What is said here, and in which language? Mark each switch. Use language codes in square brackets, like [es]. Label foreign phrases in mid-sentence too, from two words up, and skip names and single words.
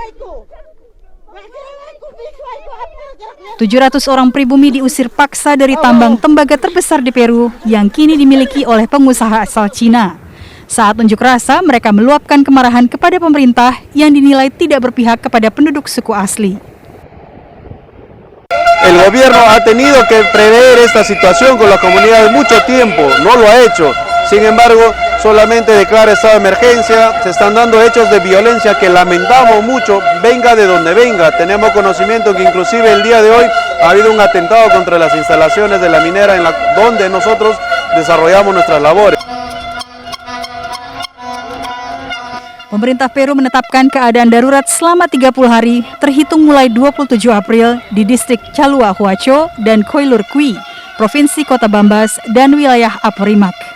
[id] 700 orang pribumi diusir paksa dari tambang tembaga terbesar di Peru yang kini dimiliki oleh pengusaha asal Cina. Saat unjuk rasa, mereka meluapkan kemarahan kepada pemerintah yang dinilai tidak berpihak kepada penduduk suku asli. [es] El gobierno ha tenido que prever esta situación con la comunidad mucho tiempo, no lo ha hecho. Sin embargo, solamente declara estado de emergencia, se están dando hechos de violencia que lamentamos mucho, venga de donde venga. Tenemos conocimiento que inclusive el día de hoy ha habido un atentado contra las instalaciones de la minera donde nosotros desarrollamos nuestras labores. [id] Pemerintah Peru menetapkan keadaan darurat selama 30 hari, terhitung mulai 27 April di distrik Chalua Huacho dan Coyolurqui, Provinsi Kota Bambas, dan wilayah Apurimac.